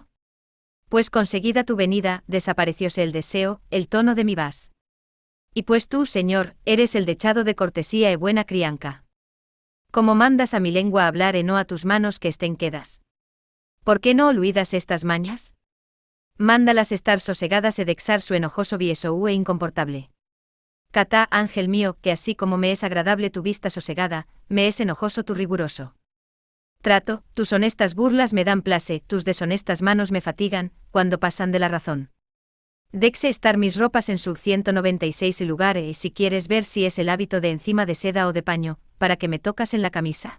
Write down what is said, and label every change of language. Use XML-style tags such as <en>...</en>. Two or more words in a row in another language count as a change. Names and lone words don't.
<es>Pues conseguida tu venida, desaparecióse el deseo, el tono de mi vas. Y pues tú, señor, eres el dechado de cortesía y buena crianca. ¿Cómo mandas a mi lengua hablar no a tus manos que estén quedas? ¿Por qué no olvidas estas mañas? Mándalas estar sosegadas dexar su enojoso vieso incomportable. Catá, ángel mío, que así como me es agradable tu vista sosegada, me es enojoso tu riguroso trato, tus honestas burlas me dan place, tus deshonestas manos me fatigan, cuando pasan de la razón. Dexe estar mis ropas en su 196 lugar y si quieres ver si es el hábito de encima de seda o de paño, para que me tocas en la camisa.</es>